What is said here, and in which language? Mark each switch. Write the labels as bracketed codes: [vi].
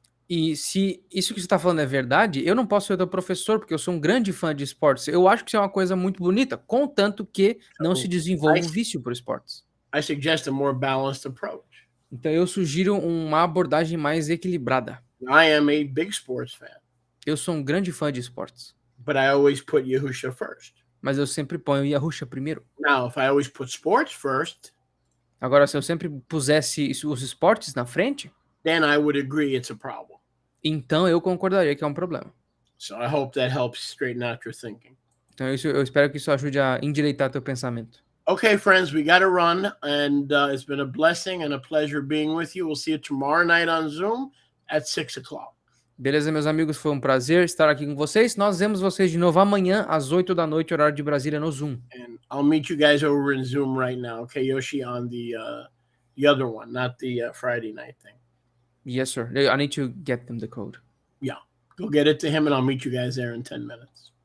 [pt] E se isso que você está falando é verdade, eu não posso ser teu professor, porque eu sou um grande fã de esportes. Eu acho que isso é uma coisa muito bonita, contanto que não se desenvolva um vício por esportes. [en] I suggest a more balanced approach. [pt] Então eu sugiro uma abordagem mais equilibrada. [en] I am a big sports fan, [pt] Eu sou um grande fã de esportes, [en] but I always put Yahusha first. [pt] mas eu sempre ponho Yahusha primeiro. [en] Now, if I always put sports first, [pt] Agora, se eu sempre pusesse os esportes na frente, [en] then I would agree it's a problem. [pt] então eu concordaria que é um problema. [en] So I hope that helps straighten out your thinking. [pt] Então eu espero que isso ajude a endireitar teu pensamento. [en] Okay, friends, we got to run, and it's been a blessing and a pleasure being with you. We'll see you tomorrow night on Zoom at 6 o'clock. [pt] Beleza, meus amigos, foi um prazer estar aqui com vocês. Nós vemos vocês de novo amanhã às 8 da noite, horário de Brasília, no Zoom. [en] And I'll meet you guys over in Zoom right now, okay, Yoshi, on the other one, not the Friday night thing. Yes, sir. I need to get them the code. Go get it to him, and I'll meet you guys there in 10 minutes.